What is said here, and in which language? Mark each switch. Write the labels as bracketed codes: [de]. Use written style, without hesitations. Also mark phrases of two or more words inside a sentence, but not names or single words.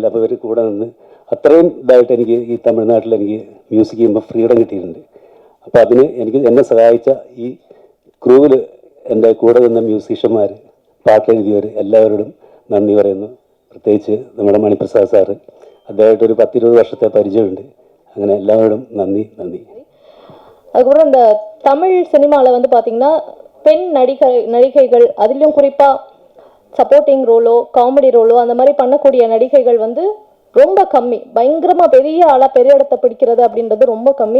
[ml] അപ്പോൾ ഇവർ കൂടെ നിന്ന് അത്രയും ഇതായിട്ട് എനിക്ക് ഈ തമിഴ്നാട്ടിൽ എനിക്ക് മ്യൂസിക് ചെയ്യുമ്പോൾ ഫ്രീഡം കിട്ടിയിട്ടുണ്ട്. അപ്പോൾ അതിന് എന്നെ സഹായിച്ച ഈ ക്രൂവിൽ എൻ്റെ കൂടെ നിന്ന മ്യൂസീഷ്യന്മാർ, പാട്ടെഴുതിയവർ എല്ലാവരോടും നന്ദി പറയുന്നു. പ്രത്യേകിച്ച് നമ്മുടെ മണിപ്രസാദ് സാറ്, അദ്ദേഹമായിട്ട് ഒരു 10-20 വർഷത്തെ പരിചയമുണ്ട്. അങ്ങനെ എല്ലാവരോടും നന്ദി. [ta] அதுக்கப்புறம் இந்த தமிழ் சினிமாவில் வந்து பார்த்தீங்கன்னா பெண் நடிகைகள் அதிலும் குறிப்பாக [en] supporting role comedy role [ta] அந்த மாதிரி பண்ணக்கூடிய நடிகைகள் வந்து ரொம்ப கம்மி. பயங்கரமாக பெரிய ஆளாக பெரிய இடத்த பிடிக்கிறது அப்படின்றது ரொம்ப கம்மி.